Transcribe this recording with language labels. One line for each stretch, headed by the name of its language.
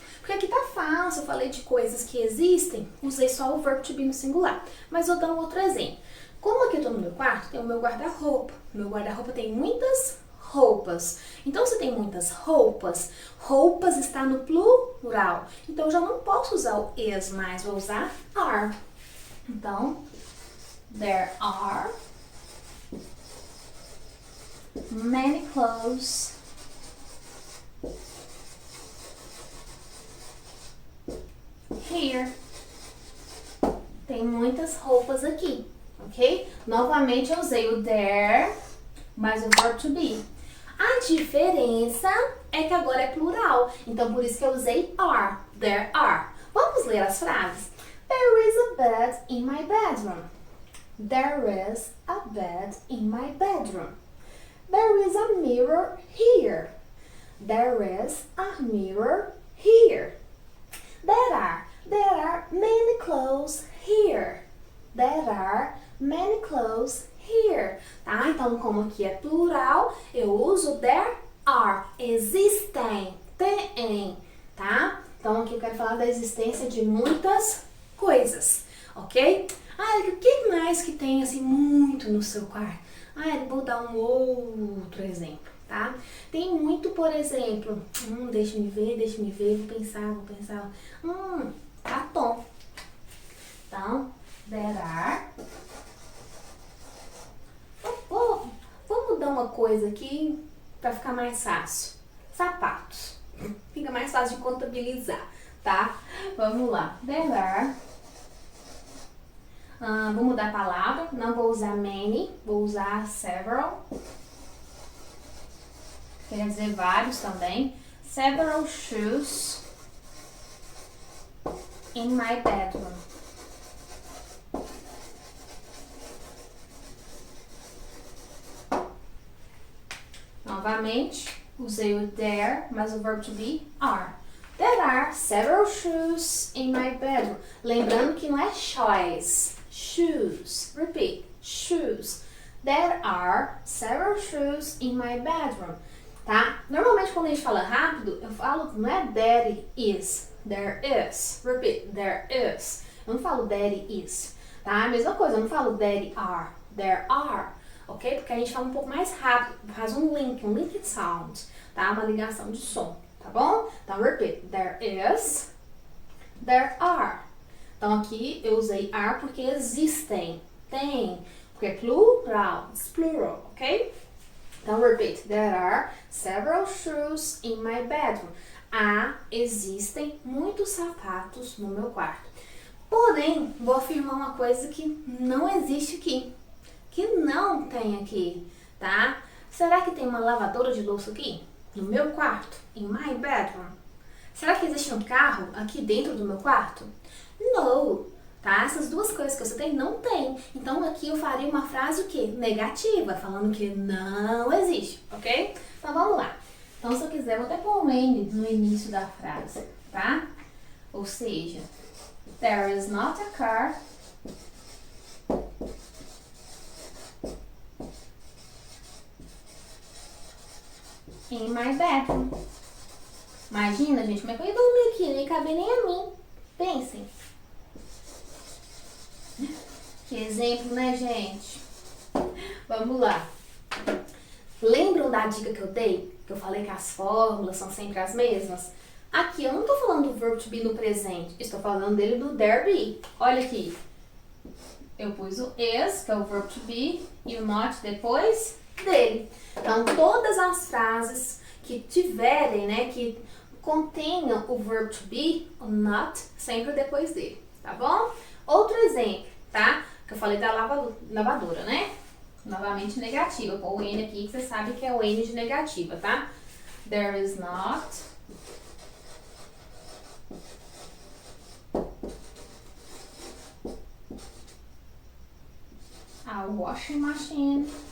Portuguese: Porque aqui tá fácil, eu falei de coisas que existem, usei só o verbo to be no singular. Mas vou dar um outro exemplo. Como aqui eu tô no meu quarto, tem o meu guarda-roupa. Meu guarda-roupa tem muitas roupas. Então, se tem muitas roupas, roupas está no plural. Então, eu já não posso usar o is mais, vou usar are. Então,
English: there are many clothes here.
Portuguese: Tem muitas roupas aqui, ok? Novamente eu usei o there mais o verb to be. A diferença é que agora é plural, então por isso que eu usei are.
English: There are.
Portuguese: Vamos ler as frases?
English: There is a bed in my bedroom. There is a bed in my bedroom. There is a mirror here. There is a mirror here. There are many clothes here. There are many clothes here.
Portuguese: Tá? Então, como aqui é plural, eu uso there are. Existem, tem, tá? Então, aqui eu quero falar da existência de muitas coisas, ok? Ah, o que mais que tem, assim, muito no seu quarto? Ah, eu vou dar um outro exemplo, tá? Tem muito, por exemplo, deixa-me ver, vou pensar. Batom. Então,
English: there are.
Portuguese: Vou mudar uma coisa aqui para ficar mais fácil. Sapatos. Fica mais fácil de contabilizar, tá? Vamos lá. There are. Vou mudar a palavra. Não vou usar many, vou usar several. Quer dizer vários também.
English: Several shoes in my bedroom.
Portuguese: Novamente, usei o there, mas o verbo to be are.
English: There are several shoes in my bedroom.
Portuguese: Lembrando que não é choice.
English: Shoes. Repeat. Shoes. There are several shoes in my bedroom.
Portuguese: Tá? Normalmente quando a gente fala rápido, eu falo, não é there is.
English: There is. Repeat. There is.
Portuguese: Eu não falo
English: there is.
Portuguese: Tá? A mesma coisa, eu não falo
English: there are. There are.
Portuguese: Ok? Porque a gente fala um pouco mais rápido. Faz um linked sound. Tá? Uma ligação de som. Tá bom? Então, repeat.
English: There is. There are.
Portuguese: Então, aqui eu usei are porque existem. Tem. Porque é plural.
English: It's plural.
Portuguese: Ok? Então, repeat.
English: There are several shoes in my bedroom.
Portuguese: Existem muitos sapatos no meu quarto. Porém, vou afirmar uma coisa que não existe aqui. Que não tem aqui, tá? Será que tem uma lavadora de louça aqui? No meu quarto?
English: In my bedroom?
Portuguese: Será que existe um carro aqui dentro do meu quarto? No, tá? Essas duas coisas que eu citei não tem. Então aqui eu faria uma frase o quê? Negativa, falando que não existe, ok? Então vamos lá. Então se eu quiser, vou até pôr um N no início da frase, tá? Ou seja,
English: there is not a car in my bedroom.
Portuguese: Imagina, gente, como é que eu ia dormir aqui? Nem cabe nem a mim. Pensem. Que exemplo, né, gente? Vamos lá. Lembram da dica que eu dei? Que eu falei que as fórmulas são sempre as mesmas? Aqui eu não estou falando do verbo to be no presente. Estou falando dele do there be. Olha aqui. Eu pus o is, que é o verbo to be, e o not depois dele. Então, todas as frases que tiverem, né, que contenham o verbo to be, o not, sempre depois dele, tá bom? Outro exemplo, tá? Que eu falei da lavadora, né? Novamente negativa. Pô, o N aqui, que você sabe que é o N de negativa, tá?
English: There is not a washing machine.